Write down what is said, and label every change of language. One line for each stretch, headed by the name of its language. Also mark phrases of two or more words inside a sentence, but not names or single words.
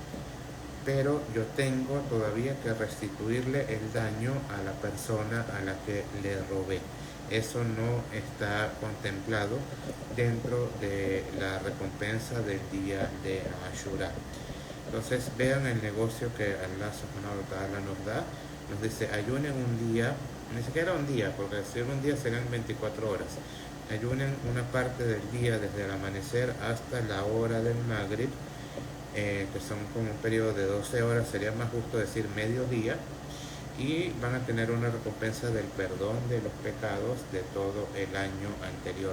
Spanish: Pero yo tengo todavía que restituirle el daño a la persona a la que le robé. Eso no está contemplado dentro de la recompensa del día de Ashura. Entonces vean el negocio que Allah
Arabic: سبحانه وتعالى
Spanish: nos da. Nos dice, ayunen un día, ni siquiera un día, porque si un día serán 24 horas. Ayunen una parte del día desde el amanecer hasta la hora del Maghrib, que son como un periodo de 12 horas, sería más justo decir mediodía, y van a tener una recompensa del perdón de los pecados de todo el año anterior.